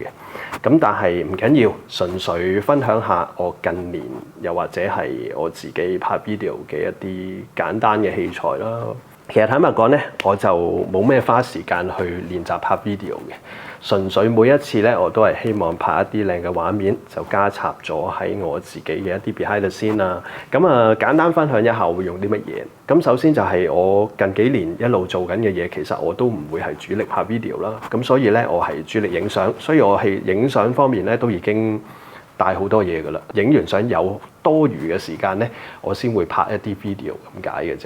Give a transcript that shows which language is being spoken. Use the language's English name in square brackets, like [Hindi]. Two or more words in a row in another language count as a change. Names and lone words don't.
[Cantonese] 咁但係唔緊要，純粹分享下我近年又或者係我自己拍 video 嘅一啲簡單嘅器材啦。其實坦白講咧，我就冇咩花時間去練習拍 video 嘅。純粹每一次咧，我都係希望拍一啲靚嘅畫面，就加插咗喺我自己嘅一啲 [English] behind the scene [Cantonese] 啦。咁簡單分享一下我會用啲乜嘢。咁首先就係我近幾年一路做緊嘅嘢，其實我都唔會係主力拍 video 啦。咁所以咧，我係主力影相，所以我係影相方面咧都已經帶好多嘢㗎啦。影完相有多餘嘅時間咧，我先會拍一啲 video 咁解嘅啫。